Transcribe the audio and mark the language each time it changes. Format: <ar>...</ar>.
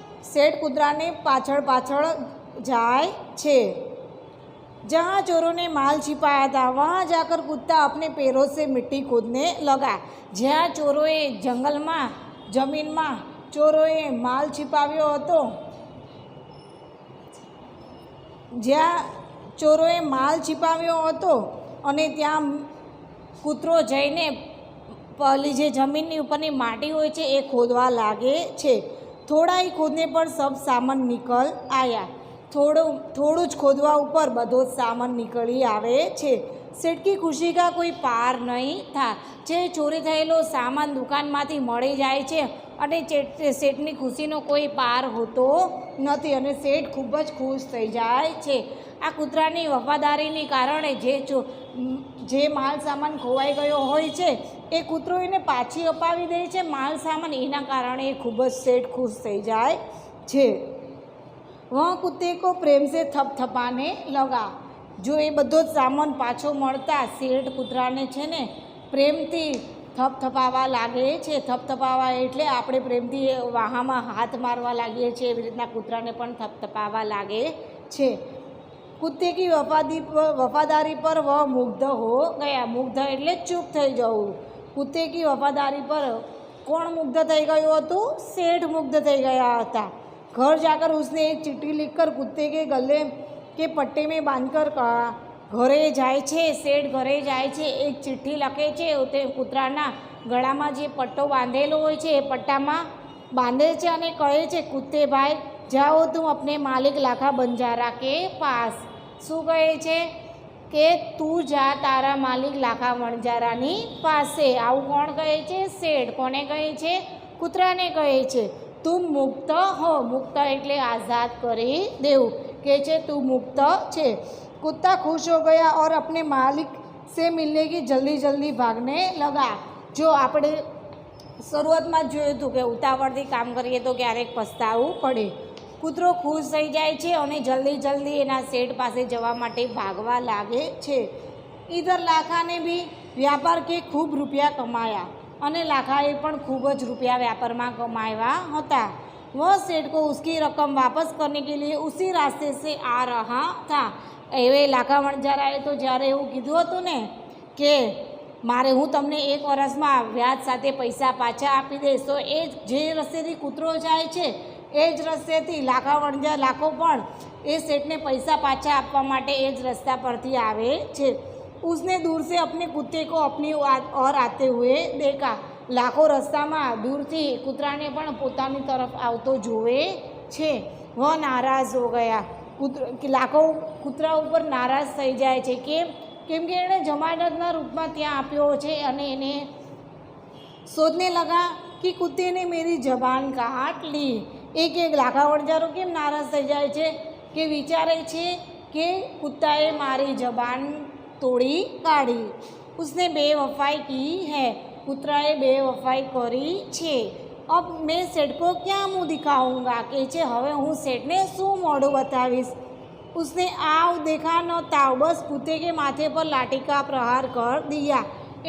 <gu>सेठ કૂતરાને પાછળ પાછળ જાય છે।</gu> <hi>जहाँ चोरों ने माल छिपाया था वहाँ जाकर कुत्ता अपने पैरों से मिट्टी खोदने लगा।</hi> <gu>જ્યાં ચોરોએ જંગલમાં જમીનમાં ચોરોએ માલ छिपाव्यो હતો, જ્યાં ચોરોએ માલ छिपाવ્યો હતો અને ત્યાં કૂતરો જઈને પેલી જે જમીનની ઉપરની માટી હોય છે એ ખોદવા લાગે છે।</gu> <hi>થોડા ही खोदने पर सब सामान निकल आया।</hi> <gu>થોડું જ ખોદવા ઉપર બધો જ સામાન નીકળી આવે છે।</gu> <hi>सेठ की खुशी का कोई पार नहीं था।</hi> <gu>જે ચોરી થયેલો સામાન દુકાનમાંથી મળી જાય છે અને શેઠની ખુશીનો કોઈ પાર હોતો નથી અને શેઠ ખૂબ જ ખુશ થઈ જાય છે। આ કૂતરાની વફાદારીને કારણે જે માલ સામાન ખોવાઈ ગયો હોય છે એ કૂતરો એને પાછી અપાવી દે છે માલ સામાન, એના કારણે ખૂબ જ શેઠ ખુશ થઈ જાય છે।</gu> <hi>वह कुत्ते को प्रेम से थपथपाने लगा।</hi> <gu>जो એ બધો જ સામાન પાછો મળતા શેઠ કૂતરાને છે ને પ્રેમથી થપથપાવા લાગે છે। થપથપાવા એટલે આપણે પ્રેમથી વાહામાં હાથ મારવા લાગીએ છીએ, એવી રીતના કૂતરાને પણ થપથપાવા લાગે છે।</gu> <hi>कुत्ते की वफादारी पर वह मुग्ध हो गया।</hi> <gu>मुग्ध એટલે ચૂપ થઈ જવું।</gu> <hi>कुत्ते की वफादारी पर</hi> <gu>કોણ મુગ્ધ થઈ ગયું હતું? શેઠ મુગ્ધ થઈ ગયા હતા।</gu> <hi>घर जाकर उसने एक चिट्ठी लिखकर कुत्ते के गले के पट्टे में बांधकर कहा।</hi> <gu>घरे जाए छे શેઠ ઘરે જાય છે, એક ચિઠ્ઠી લખે છે, તે કૂતરાના ગળામાં જે પટ્ટો બાંધેલો હોય છે એ પટ્ટામાં બાંધે છે અને કહે છે,</gu> <hi>कुत्ते भाई जाओ तुम अपने मालिक लाखा बंजारा के पास।</hi> <gu>શું કહે છે કે તું જા તારા માલિક લાખા વણજારાની પાસે। આવું કોણ કહે છે? શેઠ। કોને કહે છે? કૂતરાને કહે છે।</gu> <hi>तुम मुक्त हो।</hi> <gu>मुक्त એટલે आज़ाद કરી દેવું। કહે છે તું મુક્ત છે।</gu> <hi>कुत्ता खुश हो गया और अपने मालिक से मिलने की जल्दी जल्दी भागने लगा।</hi> <gu>जो આપણે શરૂઆતમાં જ જોયું હતું કે ઉતાવળથી કામ કરીએ તો ક્યારેક પસ્તાવું પડે। કૂતરો ખુશ થઈ જાય છે અને જલ્દી જલ્દી એના શેઠ પાસે જવા માટે ભાગવા લાગે છે।</gu> <hi>इधर लाखा ने भी व्यापार के खूब रुपया कमाया</hi> <gu>અને લાખાએ પણ ખૂબ જ રૂપિયા व्यापाરમાં कमाया હતા।</gu> <hi>वह सेठ को उसकी रकम वापस करने के लिए उसी रास्ते से आ रहा था।</hi> <gu>એવે લાખા વણજારાએ તો જ્યારે એવું કીધું હતું ને કે મારે હું તમને 1 વર્ષમાં વ્યાજ સાથે પૈસા પાછા આપી દઈશ, તો એ જે રસ્તેથી કૂતરો જાય છે એ જ રસ્તેથી લાખો પણ એ શેઠને પૈસા પાછા આપવા માટે એ જ રસ્તા પરથી આવે છે।</gu> <hi>उसने दूर से अपने कुत्ते को अपनी ओर आते हुए देखा।</hi> <gu>लाखों रस्ताમાં दूरથી કૂતરાને પણ પોતાની તરફ આવતો જોવે છે।</gu> <hi>वह नाराज़ हो गया।</hi> <gu>લાખો કૂતરા ઉપર નારાજ થઈ જાય છે। કેમ કે એણે જમાનતના રૂપમાં ત્યાં આપ્યો છે અને એને શોધને લગા કે</gu> <hi>कुत्ते ने मेरी जबान काट ली।</hi> <gu>એક લાખા વણજારો કેમ નારાજ થઈ જાય છે કે વિચારે છે કે કૂતાએ મારી જબાન तोड़ी काढ़ी।</gu> <hi>उसने बेवफाई की है।</hi> <gu>કૂતરાએ બેવફાઈ કરી છે।</gu> <hi>अब मैं सेठ को क्या मुँह दिखाऊंगा।</hi> <gu>કહે છે હવે હું શેઠને શું મોઢું બતાવીશ।</gu> <hi>उसने आव देखा न ताव बस कुत्ते के माथे पर लाठी का प्रहार कर दिया।</hi>